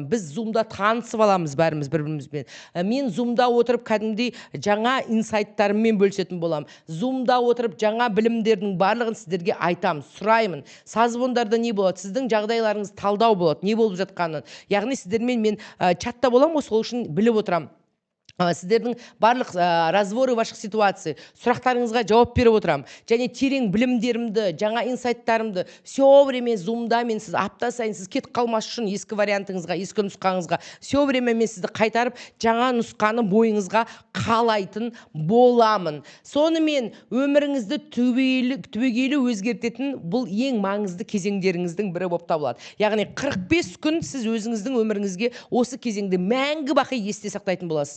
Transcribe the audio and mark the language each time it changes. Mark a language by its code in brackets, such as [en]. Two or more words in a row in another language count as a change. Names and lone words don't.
[kk] Біз зумда танысып аламыз бәріміз бір-бірімізбен. Мен зумда отырып кәдімгідей жаңа инсайттарыммен бөлісетін боламын. Зумда отырып жаңа білімдердің барлығын сіздерге айтамын, сұраймын. Сазбондарда не болады? Сіздің жағдайларыңыз талдау болады, не болып жатқанын. Яғни сіздермен мен чатта боламын, сол үшін біліп отырамын. Сіздердің барлық [ru] разборы ваших ситуаций, [kk] сұрақтарыңызға жауап беріп отырам. Және терең білімдерімді, жаңа инсайттарымды [ru] все время [kk] зумда мен сіз апта сайын сіз кетіп қалмас үшін ескі вариантыңызға, ескі нұсқаңызға [ru] все время [kk] мен сізді қайтарып жаңа нұсқаны бойыңызға қалайтын боламын. Сонымен өміріңізді түбегейлі өзгертетін бұл ең маңызды кезеңдеріңіздің бірі болып табылады. Яғни 45 күн сіз өзіңіздің өміріңізге осы кезеңді мәңгі бақи есте сақтайтын боласыз.